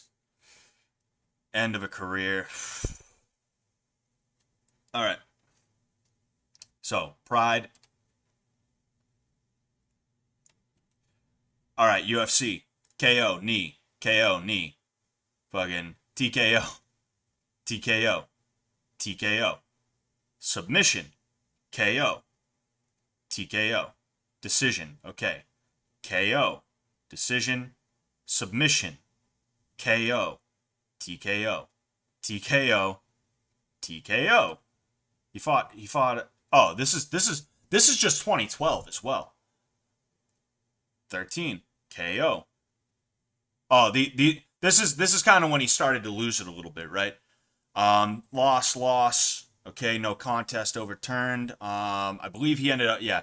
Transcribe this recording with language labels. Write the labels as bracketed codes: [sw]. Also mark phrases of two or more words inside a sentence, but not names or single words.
[en] End of a career. All right. So, Pride. All right, UFC. KO, knee. KO, knee. Fucking TKO. TKO. TKO. Submission. KO. TKO. Decision. Okay. KO. Decision. Submission. KO. TKO. TKO. TKO. He fought. Oh, this is just 2012 as well. 13. KO. Oh, this is kind of when he started to lose it a little bit, right? Loss. Okay, no contest overturned. I believe he ended up, yeah.